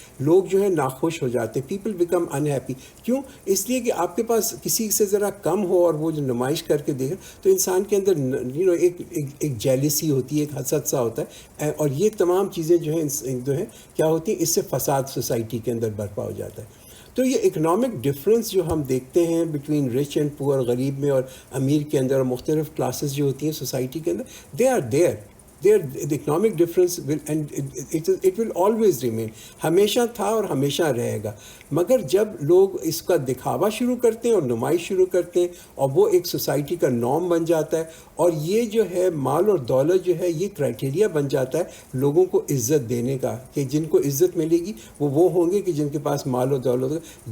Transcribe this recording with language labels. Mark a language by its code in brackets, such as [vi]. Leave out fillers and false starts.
[ur] لوگ جو ہے ناخوش ہو جاتے ہیں. [en] People become unhappy. [ur] کیوں؟ اس لیے کہ آپ کے پاس کسی سے ذرا کم ہو اور وہ جو نمائش کر کے دیکھے تو انسان کے اندر ایک جیلسی ہوتی ہے, ایک حسد سا ہوتا ہے, اور یہ تمام چیزیں جو ہیں کیا ہوتی ہیں, اس سے فساد سوسائٹی کے اندر برپا ہو جاتا ہے. تو یہ اکنامک ڈفرینس جو ہم دیکھتے ہیں [en] between rich and poor, [ur] غریب میں اور امیر کے اندر, اور مختلف کلاسز جو ہوتی ہیں سوسائٹی کے اندر, [en] They are there. the economic difference will, and it will always remain. [ur] ہمیشہ تھا اور ہمیشہ رہے گا. مگر جب لوگ اس کا دکھاوا شروع کرتے ہیں اور نمائش شروع کرتے ہیں اور وہ ایک سوسائٹی کا نارم بن جاتا ہے, اور یہ جو ہے مال اور دولت جو ہے یہ کرائٹیریا بن جاتا ہے لوگوں کو عزت دینے کا, کہ جن کو عزت ملے گی وہ ہوں گے کہ جن کے پاس مال و دولت ہوگا.